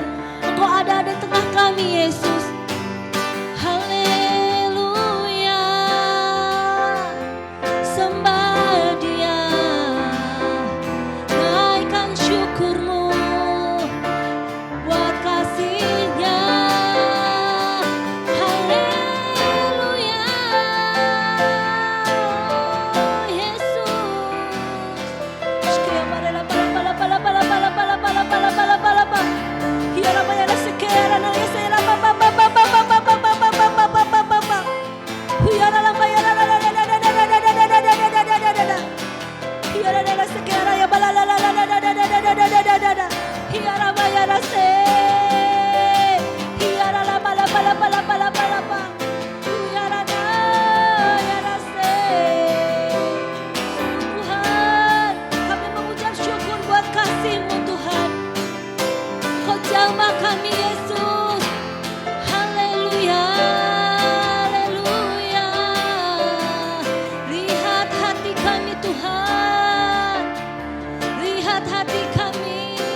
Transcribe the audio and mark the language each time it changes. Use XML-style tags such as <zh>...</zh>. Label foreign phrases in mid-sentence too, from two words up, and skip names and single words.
<id>Engkau ada di tengah kami Yesus. Haleluya, sembah Dia, naikkan syukur-Mu buat kasih-Nya. Haleluya, Yesus. Shkaya pala pala pala pala pala pala pala pala pala pala pala. Hiara mayara sekera na yesera pa pa pa pa pa pa pa pa pa pa pa pa pa pa pa pa. Hiara la mayara la la la la la la la la la la la la la la. Hiara la sekera ya bala la la la la la la la la la la la la. Hiara mayara se. Hiara la bala bala bala bala bala pa. Hiara na hiara se. Tuhan, kami mengucap syukur buat kasih-Mu Tuhan. Kau jamah kami Yesus. Haleluya, haleluya. Lihat hati kami Tuhan, lihat hati kami.</id>